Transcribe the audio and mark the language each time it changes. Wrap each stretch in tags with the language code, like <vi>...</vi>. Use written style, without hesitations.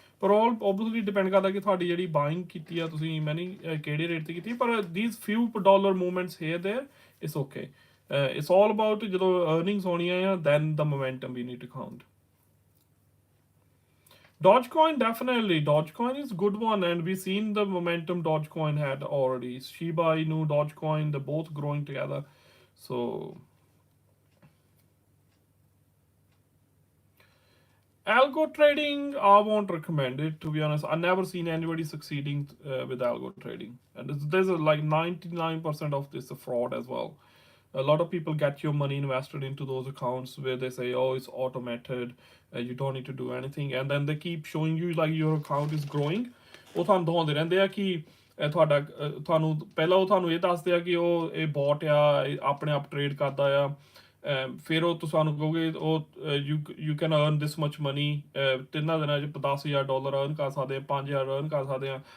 <pa>ਪਰ all obviously depend ਕਰਦਾ ਕਿ ਤੁਹਾਡੀ ਜਿਹੜੀ ਬਾਇੰਗ ਕੀਤੀ ਆ ਤੁਸੀਂ ਮੈਨੀ ਕਿਹੜੇ ਰੇਟ ਤੇ ਕੀਤੀ.</pa> <en>ਪਰ these few dollar movements here there, it's okay. It's all about</en> <pa>ਜਦੋਂ earnings ਹੋਣੀਆਂ ਆ</pa> <en>then the momentum we need to count. Dogecoin, definitely. Dogecoin is good one, and we've seen the momentum Dogecoin had already. Shiba Inu, Dogecoin, they're both growing together. So algo trading, I won't recommend it, to be honest. I've never seen anybody succeeding with algo trading, and there's like 99% of this a fraud as well. A lot of people get your money invested into those accounts where they say, oh, it's automated, you don't need to do anything, and then they keep showing you like your account is growing.</en> <pa>ਉਹ ਤੁਹਾਨੂੰ ਦਿਖਾਉਂਦੇ ਰਹਿੰਦੇ ਆ ਕਿ ਤੁਹਾਡਾ ਤੁਹਾਨੂੰ ਪਹਿਲਾਂ ਉਹ ਤੁਹਾਨੂੰ ਇਹ ਦੱਸਦੇ ਆ ਕਿ ਉਹ ਇਹ ਬੋਟ ਆ ਆਪਣੇ ਆਪ ਟ੍ਰੇਡ ਕਰਦਾ ਆ. ਫਿਰ ਉਹ ਤੁਹਾਨੂੰ ਕਹੋਗੇ ਉਹ</pa> <en>you can earn this much money</en> <pa>3 ਦਿਨਾਂ 'ਚ $10,000 ਅਰਨ ਕਰ ਸਕਦੇ ਆ, 5,000 ਅਰਨ ਕਰ ਸਕਦੇ ਆ.</pa>